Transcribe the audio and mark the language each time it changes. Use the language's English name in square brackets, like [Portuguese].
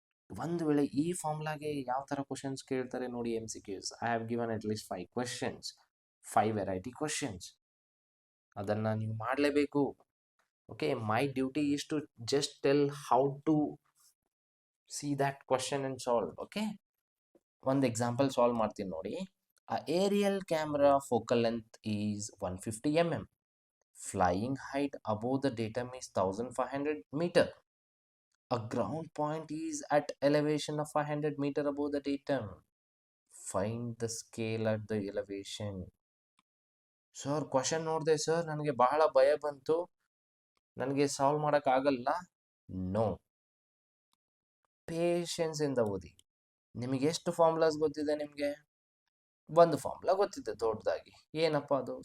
[Kannada] ಒಂದು ವೇಳೆ ಈ ಫಾರ್ಮುಲಾಗೆ ಯಾವ ಥರ ಕ್ವಶನ್ಸ್ ಕೇಳ್ತಾರೆ ನೋಡಿ, MCQs. [English] I have given at least 5 questions, 5 variety questions. [Kannada] ಅದನ್ನು ನೀವು ಮಾಡಲೇಬೇಕು. [English] Okay, my duty is to just tell how to see that question and solve. [Kannada] Okay, ಒಂದು ಎಕ್ಸಾಂಪಲ್ ಸಾಲ್ವ್ ಮಾಡ್ತೀನಿ ನೋಡಿ. [English] A aerial camera focal length is 150 mm. Flying height above the datum is 1500 meter. A ground point is at elevation of 500 meter above the datum. Find the scale at the elevation. [Kannada] Sir question ನೋಡಿದೆ sir, ನನಗೆ ಬಹಳ ಭಯ ಬಂತು, ನನಗೆ solve ಮಾಡೋಕ್ಕಾಗಲ್ಲ. No, patience ಇಂದ ಓದಿ. ನಿಮಗೆ ಎಷ್ಟು ಫಾರ್ಮುಲಾಸ್ ಗೊತ್ತಿದೆ? ನಿಮಗೆ ಒಂದು ಫಾರ್ಮುಲಾ ಗೊತ್ತಿದೆ ದೊಡ್ಡದಾಗಿ. ಏನಪ್ಪ ಅದು?